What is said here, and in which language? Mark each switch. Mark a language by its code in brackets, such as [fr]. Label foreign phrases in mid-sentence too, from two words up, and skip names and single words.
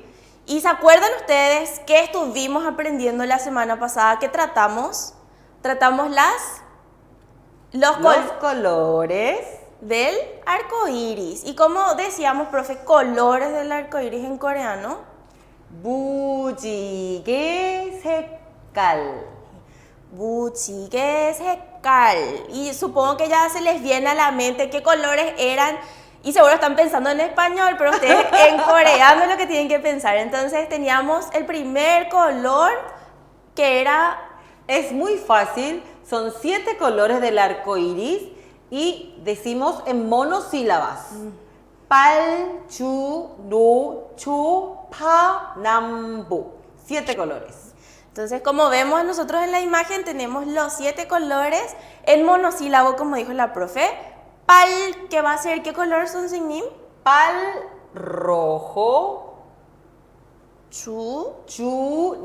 [es] ¿Y se acuerdan ustedes qué estuvimos aprendiendo la semana pasada? ¿Qué tratamos? Tratamos los colores del arco iris. Y como decíamos, profe, colores del arco iris en coreano. [ko] 무지개 색깔. 무지개 색깔. [es] Y supongo que ya se les viene a la mente qué colores eran. Y seguro están pensando en español, pero ustedes en coreano es lo que tienen que pensar. Entonces teníamos el primer color que era... Es muy fácil, son 7 colores del arco iris y decimos en monosílabas. [ko] 빨, 주, 노, 초, 파, 남보. [es] 7 colores. Entonces, como vemos nosotros en la imagen, tenemos los 7 colores en monosílabo, como dijo la profe. Pal, ¿qué va a ser? ¿Qué color son, Signim? Pal, rojo. Chu,